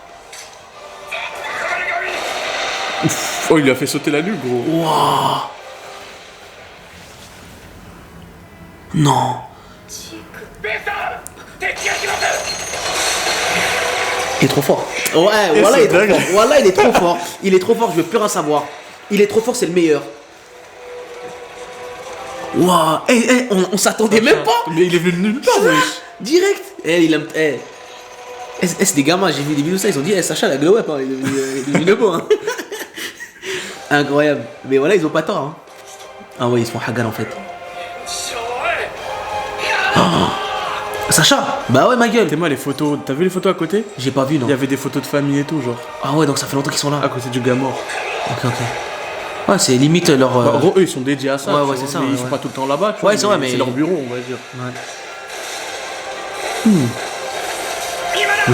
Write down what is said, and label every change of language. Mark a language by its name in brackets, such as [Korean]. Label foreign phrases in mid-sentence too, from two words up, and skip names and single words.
[French] Oh, il lui a fait sauter la nuque, gros. Wouah. Non. [Japanese] ベースター敵が来ます [French] Il est trop fort. Ouais, voilà, il est trop dingue. fort. Voilà, il est trop fort. Il est trop fort, je veux plus rien savoir. Il est trop fort, c'est le meilleur. Waouh. On s'attendait même pas. Mais il est venu de nulle part, wesh. Direct. Il aime. C'est des gamins, j'ai vu des vidéos ça, ils ont dit, Sacha, la [English] glow up, [French] hein, il est devenu le beau. Hein. Incroyable. Mais voilà, ils ont pas tort. Hein. Ah ouais, ils se font hagan en fait. しょうい Sacha. Bah ouais, ma gueule. T'es moi les photos. T'as vu les photos à côté? J'ai pas vu, non. Il y avait des photos de famille et tout, genre. Ah ouais, donc ça fait longtemps qu'ils sont là. À côté du gars mort. Ok. Ouais, c'est limite leur. Bah, en gros, eux ils sont dédiés à ça. Ouais, tu ouais, vois, c'est ça, mais ouais, ils sont ouais. pas tout le temps là-bas. tu Ouais, vois, c'est vrai, mais- C'est leur bureau, on va dire. Ouais.